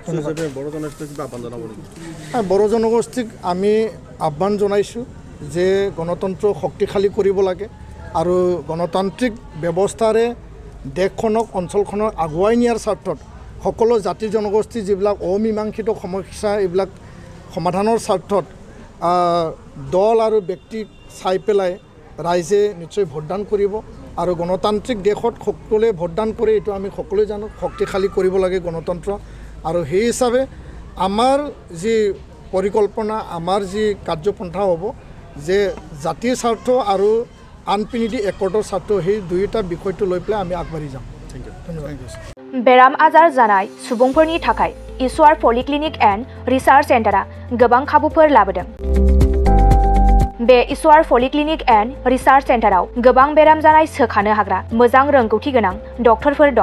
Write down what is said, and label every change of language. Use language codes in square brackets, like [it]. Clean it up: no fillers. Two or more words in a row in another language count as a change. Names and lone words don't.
[as] বড়ো জনগোষ্ঠীক আমি আহ্বান জনাইছোঁ যে গণতন্ত্ৰ শক্তিশালী কৰিব লাগে আৰু গণতান্ত্ৰিক ব্যৱস্থাৰে দেশখনক অঞ্চলখনক আগুৱাই নিয়াৰ স্বাৰ্থত সকলো জাতি জনগোষ্ঠী যিবিলাক অমীমাংসিত সমস্যা এইবিলাক সমাধানৰ স্বাৰ্থত দল আৰু ব্যক্তিক চাই পেলাই ৰাইজে নিশ্চয় ভোটদান কৰিব আৰু গণতান্ত্ৰিক দেশত সকলোৱে ভোটদান কৰে এইটো আমি সকলোৱে জানো। শক্তিশালী কৰিব লাগে গণতন্ত্ৰ আৰু সেই হিচাপে আমাৰ যি পৰিকল্পনা আমাৰ যি কাৰ্যপন্থা হ'ব যে জাতিৰ স্বাৰ্থ আৰু আনপিনিটি একৰ্ডৰ স্বাৰ্থ সেই দুয়োটা বিষয়টো লৈ পেলাই আমি আগবাঢ়ি যাম। [brx] बेराम आजार जानाय सुबुंफोरनि थाखाय इसवार पलिक्लिनिक एन्ड रिसार्च सेन्टारा गोबां खाबुफोर लाबोदों। बे इसवार पलिक्लिनिक एन्ड रिसार्च सेन्टाराव गोबां बेराम जानाय सोखानो हाग्रा मोजां रोंगौथि गोनां डक्टरफोर दं।